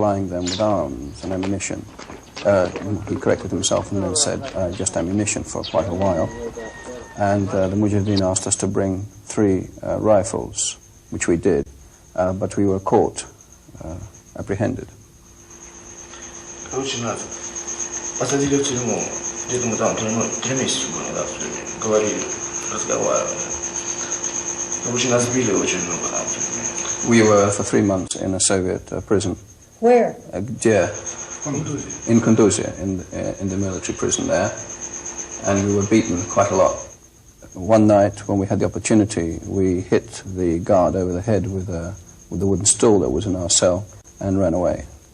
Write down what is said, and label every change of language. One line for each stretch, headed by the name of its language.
English: supplying them with arms and ammunition. He corrected himself and then said just ammunition for quite a while. And the Mujahideen asked us to bring 3 rifles, which we did, but we were caught, apprehended.
Russian: Короче, нас посадили в тюрьму, где-то мы там 3 месяца были, да, в тюрьме, говорили, разговаривали. Короче, нас били очень много там в тюрьме.
English: We were for 3 months in a Soviet prison. Where? In Kunduzia, in the military prison there, and we were beaten quite a lot. One night, when we had the opportunity, we hit the guard over the head with the wooden stool that was in our cell and ran away.